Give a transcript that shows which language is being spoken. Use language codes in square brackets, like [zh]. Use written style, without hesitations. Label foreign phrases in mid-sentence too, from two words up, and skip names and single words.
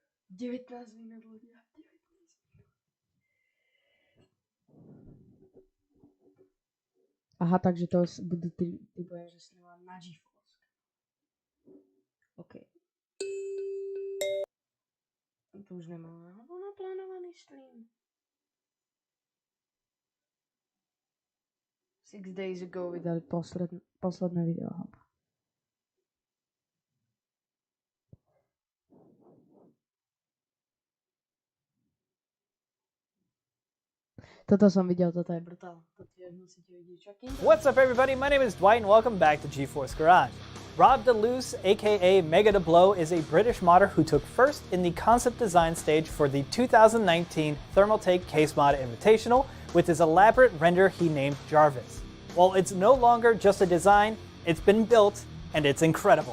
[sk] 19 minút ľudia. 19. Aha, takže to budú typujem, že streamovať na GeForce. OK. Tu už nemám naplánovaný stream. [en] 6 days ago [sk] vydali posledné video. Toto som videl, toto je brutál. To tiež musíte vidieť. Čakým. [en] What's up, everybody? My name is Dwight, and welcome back to GeForce Garage. Rob DeLuce, aka Mega Blow, is a British modder who took first in the concept design stage for the 2019 Thermaltake Case Mod Invitational with his elaborate render he named Jarvis. While it's no longer just a design, it's been built, and it's incredible.